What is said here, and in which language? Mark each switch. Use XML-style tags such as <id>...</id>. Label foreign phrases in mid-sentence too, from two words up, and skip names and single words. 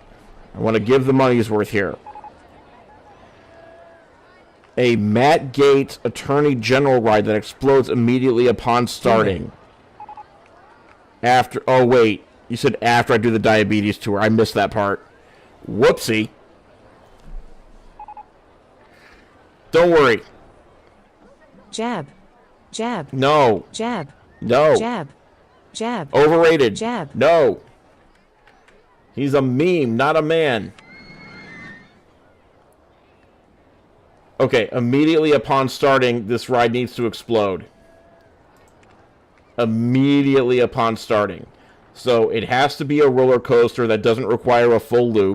<en>I want to give the money's worth here. A Matt Gaetz Attorney General ride that explodes immediately upon starting. After... Oh, wait. You said after I do the diabetes tour. I missed that part. Whoopsie. Don't worry. Jeb. No. Jeb. No. Jeb. Jeb. Overrated. Jeb. No. He's a meme, not a man. Okay, immediately upon starting, this ride needs to explode. Immediately upon starting. So it has to be a roller coaster that doesn't require a full loop.</en>